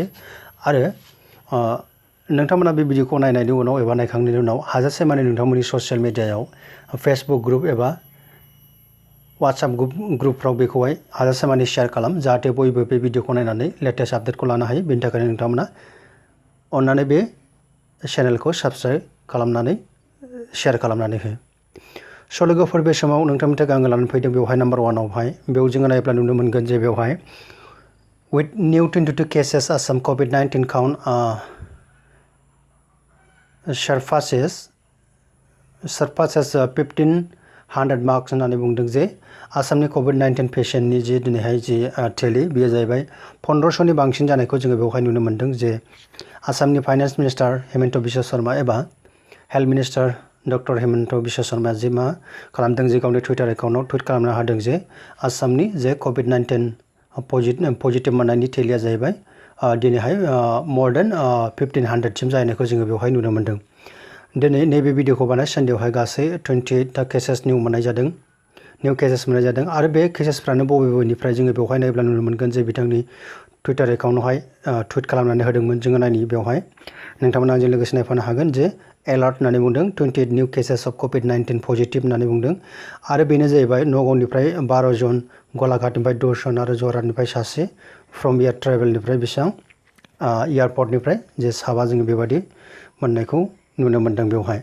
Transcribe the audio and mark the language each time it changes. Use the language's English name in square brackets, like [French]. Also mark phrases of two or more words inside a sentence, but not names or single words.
[Bodo] आरो नोंथांमोना बे भिडिअखौ नायनायनि उनाव एबा नायखांनायनि उनाव हाजासे माने नोंथांमोननि ससियेल मिडियायाव फेसबुक ग्रुप एबा वाट्सएप ग्रुपफ्राव बेखौहाय हाजासे माने शेयार खालाम जाहाथे बयबो बे भिडिअखौ नायनानै [English] latest update [Bodo] लानो हायो। बेनि थाखायनो नोंथांमोना अननानै बे चेनेलखौ साबस्क्राइब खालामनानै शेयार खालामनानै हो। स' लोगोफोर बे समाव नोंथांनि थाखाय आङो लानानै फैदों बेवहाय नाम्बार 1आवहाय बेयाव जोङो नायोब्ला नुनो मोनगोन जे बेवहाय [English] with new 22 cases Assam COVID-19 count surpasses 1500 marks [Bodo] होननानै बुंदों जे आसामनि COVID-19 पेशेन्टनि जे दिनैहाय जे टेलि बेयो जाहैबाय 1500नि बांसिन जानायखौ जोङो बेवहाय नुनो मोनदों। जे आसामनि [English] finance minister [Bodo] हिमन्त बिश्व शर्मा एबा [English] health minister [Bodo] डक्टर हिमन्त बिश्व शर्माया जे मा खालामदों जे गावनि [English] Twitter account [Bodo] टुइट खालामनो हादों जे आसामनि जे COVID-19 पजिटिभ मोननायनि टेलिया जाहैबाय दिनैहाय [English] more than 1500सिम [Bodo] जाहैनायखौ जोङो बेवहाय नुनो मोनदों। दिनै नैबे भिडिअखौ बानाय सानदेआवहाय गासै 28 [English] cases new [Bodo] मोननाय जादों आरो बे केसेसफ्रानो बबेनिफ्राय जोङो बेवहाय नायोब्ला नुनो मोनगोन जे बिथांनि [English] Twitter account [Bodo] टुइट खालामनानै होदोंमोन। जोङो नायनि बेवहाय नोंथांमोना आंजों लोगोसे नायफानो हागोन जे एलार्ट होननानै बुंदों 28 [English] new cases of COVID-19 positive [Bodo] होननानै बुंदों आरो बेनो जाहैबाय नगावनिफ्राय 12 जन, गलाघाटनिफ्राय 10 जन आरो जरहाटनिफ्राय सासे, [English] from air travel [Bodo] बेसेबां एयारपर्टनिफ्राय जे साबा जोङो बेबायदि मोननायखौ नुनो मोनदों बेवहाय।